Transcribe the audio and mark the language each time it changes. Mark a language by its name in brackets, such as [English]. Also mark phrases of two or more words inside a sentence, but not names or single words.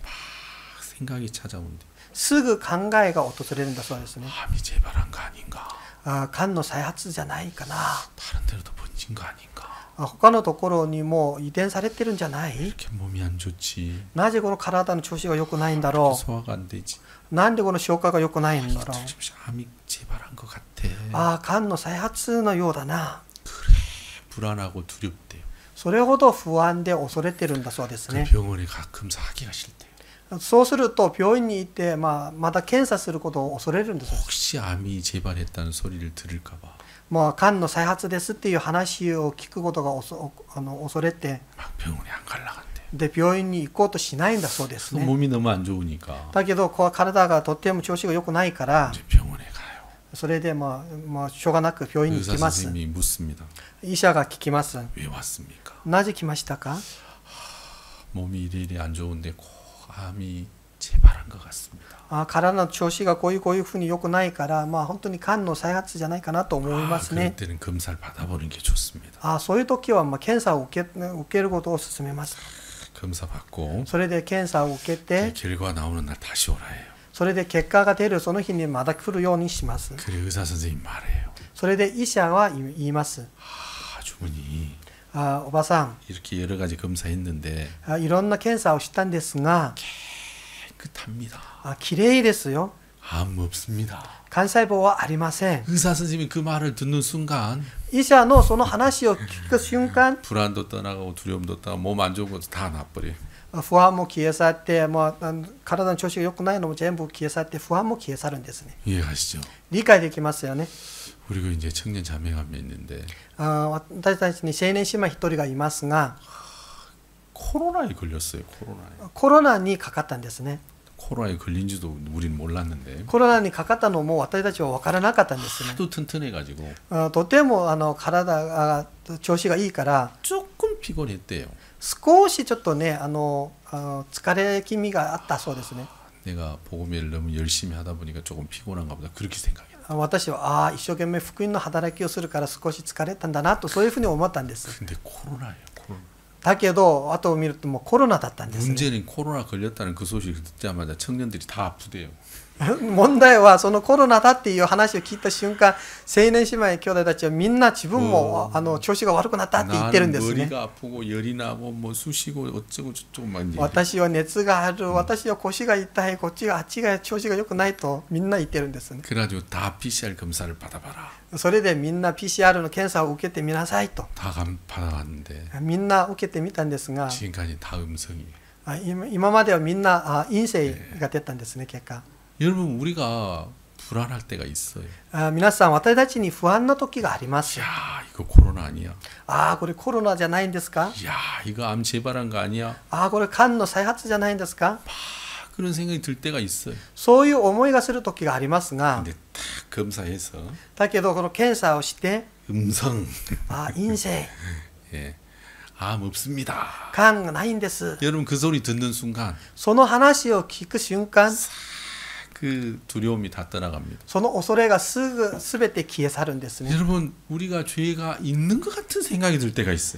[Korean] 생각이 찾아온대. [Japanese] すぐ考えが訪れるんだそうですね。 [Korean] 암이 재발한 거 아닌가? [Japanese] 癌の再発じゃないかな。 [Korean] 다른 데로도 번진 거 아닌가? [Japanese] 他のところにも遺伝されてるんじゃない？ [Korean] 이렇게 몸이 안 좋지. [Japanese] なぜこの体の調子が良くないんだろ [Korean] 소화가 안 되지. [Japanese] う。なんでこの消化が良くないんだろう。 [Korean] 암이 재발한 것 같아. [Japanese] 癌の再発のようだな。 [Korean] 그래 불안하고 두렵대요. [Japanese] それほど不安で恐れてるんだそうです [Korean] 그 [Japanese] ね。 [Korean] 병원에 가끔 사기가 싫대요. [Japanese] そうすると病院に行って、また検査することを恐れるんです。 [Korean] 혹시 암이 재발했다는 소리를 들을까 봐. [Japanese] 癌の再発ですっていう話を聞くことが恐れて [Korean] 막 병원에 안 갈라 간대. [Japanese] で病院に行こうとしないんだそうですね。 [Korean] 몸이 너무 안 좋으니까 [Japanese] だけど体がとっても調子が良くないから [Korean] 이제 병원에 가요. [Japanese] それでしょうがなく病院に [Korean] 의사 [Japanese] 行きます。 [Korean] 선생님이 묻습니다. [Japanese] 医者が聞きます。 [Korean] 왜 왔습니까? [Japanese] なぜ来ましたか？ [Korean] 몸이 이래 안 좋은데 꼭 암이 재발한 것 같습니다. [Japanese] 体の調子がこういうふうに良くないから、本当に癌の再発じゃないかなと思いますね。 [Korean] 그럴 때는 검사를 받아보는 게 좋습니다. [Japanese] そういう時は検査を受けることを勧めます。 [Korean] 검사 받고 [Japanese] それで検査を受けて、 [Korean] 결과 나오는 날 다시 오라 해요. [Japanese] それで結果が出るその日にまた来るようにします。 [Korean] 그래 의사 선생님 말해요. [Japanese] それで医者は言います。 [Korean] 아주머니 [Japanese] おばさん、 [Korean] 이렇게 여러 가지 검사했는데 [Japanese] いろんな検査をしたんですが、 [Korean] 깨끗합니다. [Japanese] きれいですよ。 [Korean] 암 없습니다. [Japanese] 幹細胞はありません。 [Korean] 의사 선생님이 그 말을 듣는 순간 [Japanese] 医者のその話を聞く瞬間、 [Korean] 불안도 떠나가고 두려움도 떠나고 몸 안 좋은 것도 다 나버려요. [Japanese] 不安も消え去って、体の調子が良くないのも全部消え去って、不安も消え去るんですね。 [Korean] 이해가시죠? [Japanese] 理解できますよね。 [Korean] 우리가 이제 청년 자매가 몇 있는데 [Japanese] 私たちに青年姉妹一人がいますが、 [Korean] 코로나에 걸렸어요. 코로나에. [Japanese] コロナにかかったんですね。 [Korean] 코로나에 걸린지도 우리는 몰랐는데 [Japanese] コロナにかかったのも私たちは分からなかったんですね。 [Korean] 하도 튼튼해가지고 [Japanese] とても体が調子がいいから [Korean] 조금 피곤했대요. [Japanese] 少しちょっとね疲れ気味があったそうですね。 [Korean] 내가 복음을 너무 열심히 하다 보니까 조금 피곤한가 보다 그렇게 생각해요. [Japanese] 私は一生懸命福音の働きをするから少し疲れたんだなとそういうふうに思ったんです。 [Korean] 근데 코로나예요. 코로나. [Japanese] だけど後を見るともうコロナだったんですね。 [Korean] 문제는 코로나 걸렸다는 그 소식을 듣자마자 청년들이 다 아프대요. [Japanese] 問題はそのコロナだっていう話を聞いた瞬間、青年姉妹兄弟たちはみんな自分も調子が悪くなったって言ってるんですね。 [Korean] 머리가 아프고 열이 나고 뭐 쑤시고 어쩌고 저쩌고 막 이제 [Japanese] 私は熱がある、私は腰が痛い、こっちがあっちが調子が良くないとみんな言ってるんですね。 [Korean] 그래가지고 다 PCR 검사를 받아봐라. [Japanese] それでみんな PCR の検査を受けてみなさいと。 [Korean] 다 받아봤는데 [Japanese] みんな受けてみたんですが、 [Korean] 지금까지 다 음성이에요. [Japanese] 今まではみんな陰性が出たんですね、結果。 [Korean] 여러분 우리가 불안할 때가 있어요. [Japanese] 皆さん、私たちに不安な時があります。 [Korean] 야, 이거 코로나 아니야? [Japanese] これコロナじゃないんですか？ [Korean] 야, 이거 암 재발한 거 아니야? [Japanese] これ癌の再発じゃないんですか？ [Korean] 그런 생각이 들 때가 있어요. [Japanese] そういう思いがする時がありますが、 [Korean] 근데 딱 검사해서 [Japanese] だけどこの検査をして、 [Korean] 음성, [Japanese] 陰性、 [Korean] 예, 암 없습니다. [Japanese] 癌がないんです。 [Korean] 여러분 그 소리 듣는 순간 [Japanese] その話を聞く瞬間、 [Korean] 그 두려움이 다 떠나갑니다. [Japanese] その恐れがすべて消え去るんですね。 [Korean] 여러분 우리가 죄가 있는 것 같은 생각이 들 때가 있어요.